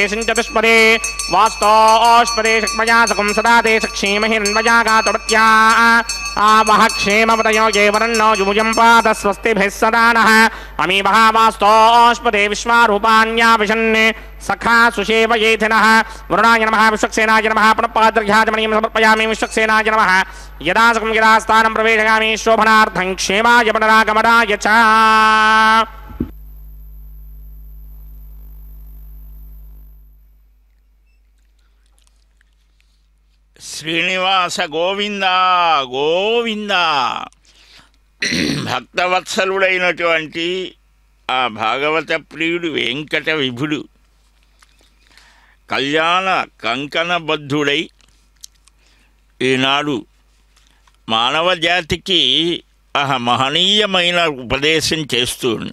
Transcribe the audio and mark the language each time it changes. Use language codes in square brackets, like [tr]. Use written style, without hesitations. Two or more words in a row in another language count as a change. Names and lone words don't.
[sa] सञ्चतुष्पदे वास्तोष्पदे शक्मया सकं सदा ते सक्षीमहिरन्वया गातुवत्या आवह क्षेमपतयो ये वरन्नो युमुजं पात स्वस्तिभिः सदा नः अमीवः वास्तोष्पदे विश्वारूपाण्या विशन्ने सखा सुषेव येथिनः वरुणाय नमः विश्वक्सेनाय नमः पुनःपादर्घ्याचमणीं समर्पयामि विश्वक्सेनाय नमः यदा सकं यदा स्थानं प्रवेशयामि शोभनार्थं क्षेमाय पुनरागमनाय च [te] శ్రీనివాస గోవింద గోవింద. భక్తవత్సలుడైనటువంటి ఆ భాగవత ప్రియుడు వెంకట విభుడు కళ్యాణ కంకణబద్ధుడై ఈనాడు మానవ జాతికి మహనీయమైన ఉపదేశం చేస్తూ ఉన్నా.